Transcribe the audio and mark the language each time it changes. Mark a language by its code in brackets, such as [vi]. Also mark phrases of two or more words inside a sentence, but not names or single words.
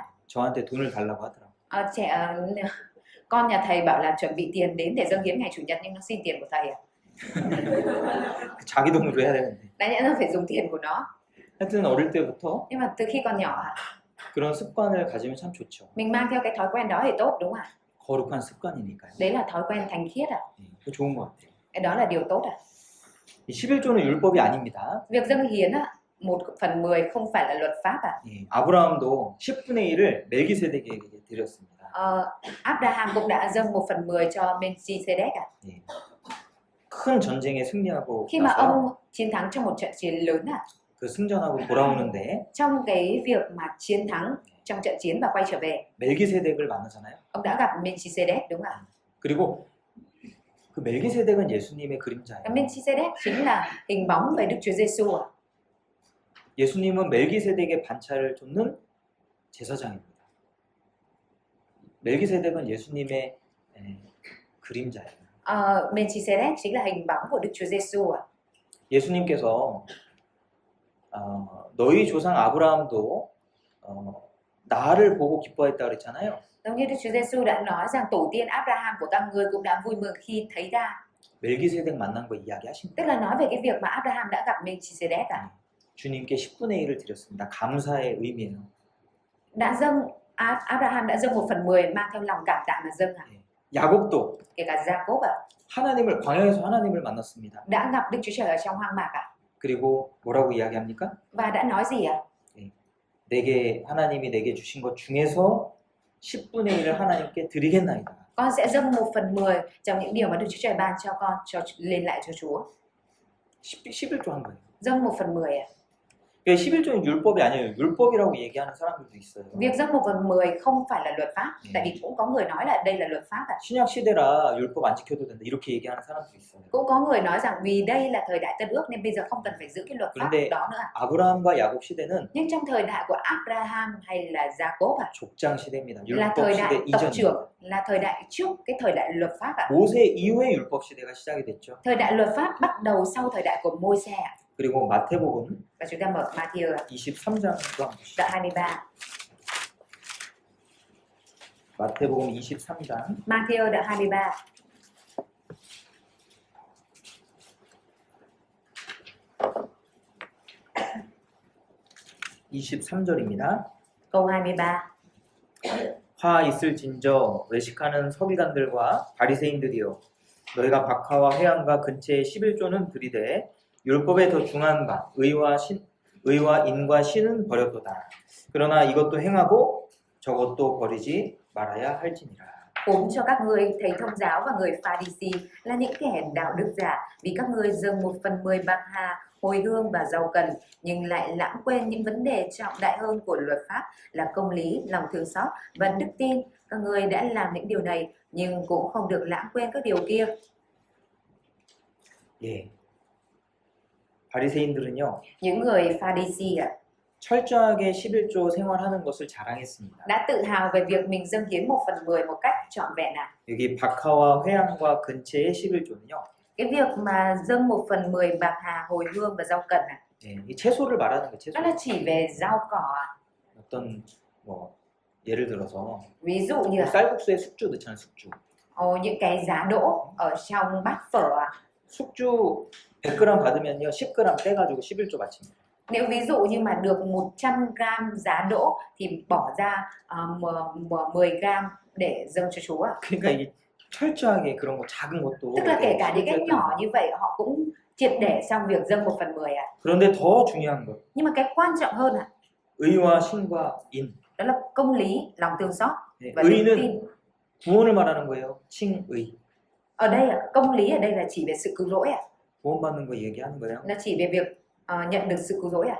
[ko] 저한테 돈을 달라고 하더라고요. [vi] Con nhà thầy bảo là chuẩn bị tiền đến để dâng hiến ngày chủ nhật nhưng nó xin tiền của thầy ạ. [ko] 자기 돈으로 해야 되는데. [vi] Đã nhẽ nó phải dùng tiền của nó. [ko] 하여튼 어릴 때부터 [vi] Nhưng mà từ khi còn nhỏ ạ, [ko] 그런 습관을 가지면 참 좋죠. [vi] mình mang theo cái thói quen đó thì tốt đúng không ạ? [ko] 거룩한 습관이니까요. [vi] Đấy là thói quen thánh khiết ạ. [ko] 그거 좋은 것 같아요. [vi] Cái đó là điều tốt ạ. [ko] 이 11조는 율법이 아닙니다. [vi] Việc dâng hiến ạ, 1/10 không phải là luật pháp ạ. [ko] 아브라함도 10분의 1을 멜기세덱에게 드렸습니다. [vi] Abraham cũng đã dâng 1/10 cho Melchizedek ạ. [ko] 큰 전쟁에 승리하고 [vi] Khi mà [ko] 나서 [vi] ông chiến thắng trong một trận chiến lớn ạ, [ko] 그 승전하고 돌아오는데 [vi] trong cái việc mà chiến thắng trong trận chiến và quay trở về, [ko] 멜기세덱을 만나잖아요. [vi] ông đã gặp Melchizedek đúng không ạ? [ko] 그리고 그 멜기세덱은 예수님의 그림자예요. [vi] Cái Melchizedek chính là hình bóng về Đức Chúa Giêsu ạ. [ko] 예수님은 멜기세덱의 반차를 쫓는 제사장입니다. 멜기세덱은 예수님의 그림자예요. [vi] Melchizedek chính là hình bóng của Đức Chúa Giêsu ạ. [ko] 예수님께서 너희 조상 아브라함도 나를 보고 기뻐했다 그랬잖아요. [vi] Giống như Đức Chúa Giêsu đã nói rằng tổ tiên Abraham của các ngươi cũng đã vui mừng khi thấy ta. [ko] 멜기세덱 만난 거 이야기하십니다. [vi] Tức là nói về cái việc mà Abraham đã gặp Melchizedek ạ. [ko] 주님께 10분의 1을 드렸습니다. 감사의 의미예요. [vi] Abraham đã dâng 1/10 mang theo lòng cảm tạ mà dâng ạ. [ko] 야곱도 [vi] Kể cả Jacob ạ, [ko] 하나님을 광야에서 하나님을 만났습니다. [vi] đã gặp Đức Chúa Trời ở trong hoang mạc ạ. [ko] 그리고 뭐라고 이야기합니까? [vi] Và đã nói gì ạ? [ko] 하나님이 내게 주신 것 중에서 10분의 1을 하나님께 드리겠나이다. [vi] Con sẽ dâng 1/10 trong những điều mà Đức Chúa Trời ban cho con lên lại cho Chúa. [ko] 11조 한 거예요. [vi] Dâng 1/10 ạ. [ko] 11조는 율법이 아니에요. 율법이라고 얘기하는 사람들도 있어요. [vi] Việc dâng 1/10 không phải là luật pháp, tại vì cũng có người nói là đây là luật pháp ạ. [ko] 신약 시대라 율법 안 지켜도 된다. 이렇게 얘기하는 사람도 있어요. [vi] Cũng có người nói rằng vì đây là thời đại Tân Ước nên bây giờ không cần phải giữ cái luật pháp [ko] 그런데 [vi] đó nữa ạ. [ko] 아브라함과 야곱 시대는 [vi] Nhưng trong thời đại của Abraham hay là Jacob ạ, [ko] 족장 시대입니다. [vi] là [ko] 율법 [vi] thời [ko] 시대 [vi] đại tộc [ko] 이전. [vi] trưởng, là thời đại trước cái thời đại luật pháp ạ. [ko] 모세 이후에 율법 시대가 시작이 됐죠. [vi] Thời đại luật pháp bắt đầu sau thời đại của Môi-se ạ. [ko] 그리고 마태복음 [vi] Và chúng ta mở Matthew ạ, [ko] 23장도 한번 보시죠. [vi] đoạn 23. [ko] 마태복음 23장 [vi] Matthew đoạn 23. [ko] (23절입니다) [vi] Câu 23. [ko] 화 있을진저 외식하는 서기관들과 바리새인들이여 너희가 박하와 회당과 근처에 11조는 들이되 율법에 더 중한 바 의와 인과 신은 버렸도다. 그러나 이것도 행하고 저것도 버리지 말아야 할지니라. [vi] Cúm cho các ngươi thầy thông giáo và người Pha-ri-si là những kẻ đạo đức giả, vì các ngươi dâng 1/10 bạc hà, hồi hương và rau cần, nhưng lại lãng quên những vấn đề trọng đại hơn của luật pháp là công lý, lòng thương xót và đức tin. Các ngươi đã làm những điều này, nhưng cũng không được lãng quên các điều kia. [ko] 예. 바리새인들은요 [vi] Những người Pha-ri-si [ko] 철저하게 11조 생활하는 것을 자랑했습니다. [vi] đã tự hào về việc mình dâng hiến 1/10 một cách trọn vẹn ạ. [ko] 여기 박하와 회당과 근처의 11조는요. [vi] Cái việc mà dâng 1/10 bạc hà, hồi hương và rau cần [ko] 예, 이 채소를 말하는 거 채소. [vi] đó là chỉ về rau cỏ [ko] 어떤 뭐 예를 들어서 [vi] ví dụ như [ko] 쌀국수에 숙주 넣잖아요. 숙주. [vi] những cái giá đỗ ở trong bát phở [ko] 숙주 100g 받으면요 10g 떼가지고 11조 바칩니다. [vi] Nếu ví dụ như mà được 100g giá đỗ thì bỏ ra 10g để dâng cho Chúa. [ko] 그러니까 이게 철저하게 그런 거 작은 것도. [vi] Tức là kể cả những cái nhỏ như vậy họ cũng triệt để trong việc dâng 1/10 [ko] 그런데 더 중요한 것. [vi] Nhưng mà cái quan trọng hơn [ko] 의와 신과 인. [vi] đó là công lý, lòng thương xót và đức [ko] 의는 [vi] tin. [ko] 구원을 말하는 거예요. 칭의. [vi] Ở đây công lý ở đây là chỉ về sự cứu rỗi [ko] 구원받는 거 얘기하는 거예요. [vi] Là chỉ về việc nhận được sự cứu rỗi à?